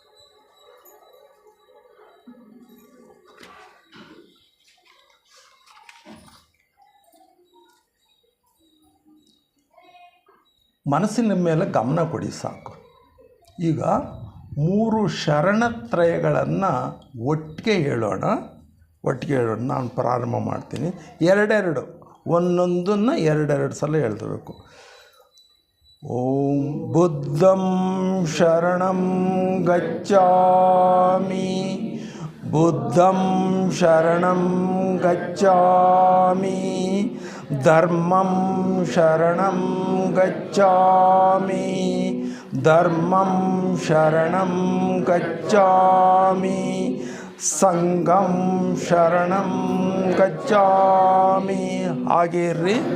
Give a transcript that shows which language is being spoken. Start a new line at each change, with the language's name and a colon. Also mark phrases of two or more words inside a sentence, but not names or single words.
Kannada: ಮನಸ್ಸಿನ ಮೇಲೆ ಗಮನ ಕೊಡಿ, ಸಾಕು. ಈಗ 3 ಶರಣತ್ರಯಗಳನ್ನು ಒಟ್ಟಿಗೆ ಹೇಳೋಣ. ನಾನು ಪ್ರಾರಂಭ ಮಾಡ್ತೀನಿ. 2 ಒಂದೊಂದನ್ನು 2 ಸಲ ಹೇಳ್ತಿರಬೇಕು.
Pali: ಓಂ ಬುದ್ಧಂ ಶರಣಂ ಗಚ್ಚಾಮಿ, ಬುದ್ಧಂ ಶರಣಂ ಗಚ್ಚಾಮಿ, ಧರ್ಮಂ ಶರಣಂ ಗಚ್ಚಾಮಿ, ಧರ್ಮಂ ಶರಣಂ ಗಚ್ಚಾಮಿ, ಸಂಘಂ ಶರಣಂ ಗಚ್ಚಾಮಿ.
Kannada: ಹಾಗೇ ಇರ್ರಿ.